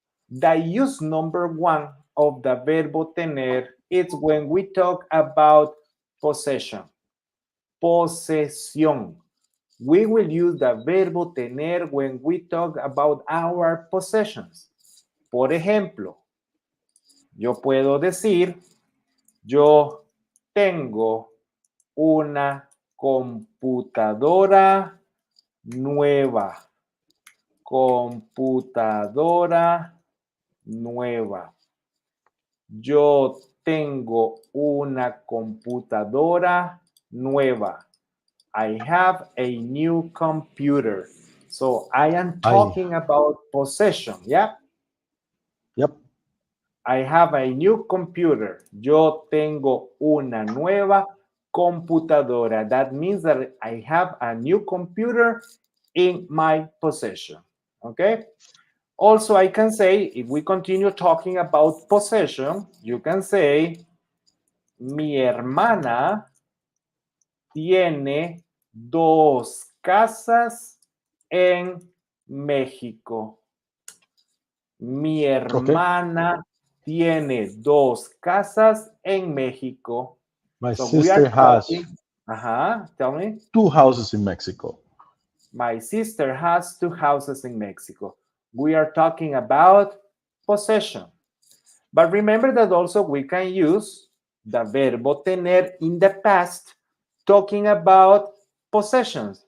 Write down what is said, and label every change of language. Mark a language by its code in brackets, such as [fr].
[en] The use number one of the verbo tener is when we talk about possession. Posesión. We will use the verbo tener when we talk about our possessions. [es] Por ejemplo, yo puedo decir, yo tengo una computadora nueva. Computadora nueva. Yo tengo una computadora nueva. [en] I have a new computer. So I am talking about possession, yeah? Yep. I have a new computer. [es] Yo tengo una nueva computadora. [en] That means that I have a new computer in my possession. Okay? Also, I can say, if we continue talking about possession, you can say, [es] mi hermana tiene 2 casas en México. Mi hermana tiene 2 casas en México. [en] My So we are sister has talking. Tell me. 2 houses in Mexico. My sister has 2 houses in Mexico. We are talking about possession. But remember that also we can use the verbo tener in the past talking about possessions.